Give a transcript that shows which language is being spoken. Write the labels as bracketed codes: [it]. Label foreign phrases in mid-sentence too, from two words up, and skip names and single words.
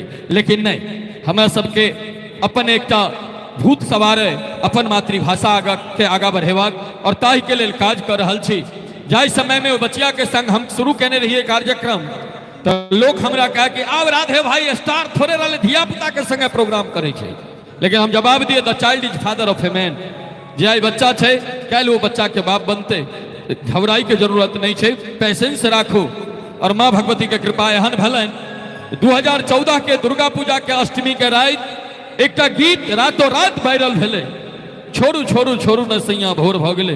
[mai] लेकिन नहीं, हमरा सबके अपन एकटा भूत सवार अपन मातृभाषा आगा बढ़ेबाक और ताहि के लेल काज कर रहल छी। जाहि समय में वो बचिया के संग हम शुरू केने रहिए कार्यक्रम तो लोग हमरा कहे कि आब राधे भाई स्टार थोड़े रहले धिया पुता के संगे प्रोग्राम करे छे, लेकिन हम जवाब दिए [en] the child is father of a man. [mai] जे आई बच्चा छे काल्हि वो बच्चा के बाप बनते, घबराई के जरूरत नहीं छे, पेशेंस राखू। और माँ भगवती के कृपा एहन भलन 2014 के दुर्गा पूजा के अष्टमी के रात एकटा गीत रातों रात वायरल भेले, छोड़ू छोड़ू छोड़ू न सैया भोर भ गेले।